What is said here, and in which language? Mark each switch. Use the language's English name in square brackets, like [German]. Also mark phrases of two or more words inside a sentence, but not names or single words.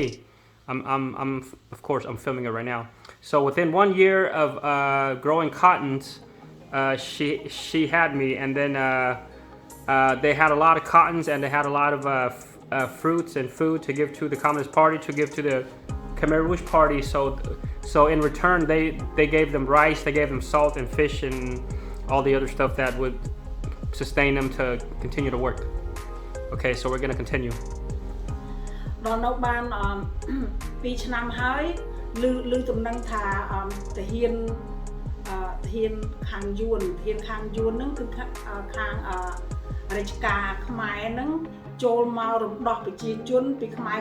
[English] I'm of course I'm filming it right now. So within 1 year of growing cottons, she had me, and then they had a lot of cottons and they had a lot of fruits and food to give to the Communist Party, to give to the Khmer Rouge Party. So in return, they gave them rice, they gave them salt and fish and all the other stuff that would sustain them to continue to work. Okay, so we're gonna continue. [Khmer] ដល់នៅបាន2ឆ្នាំហើយឮតំណែងថាទាហានខាងយួនហ្នឹងគឺខាងរាជការខ្មែរហ្នឹងចូលមករំដោះប្រជាជនពីខ្មែរ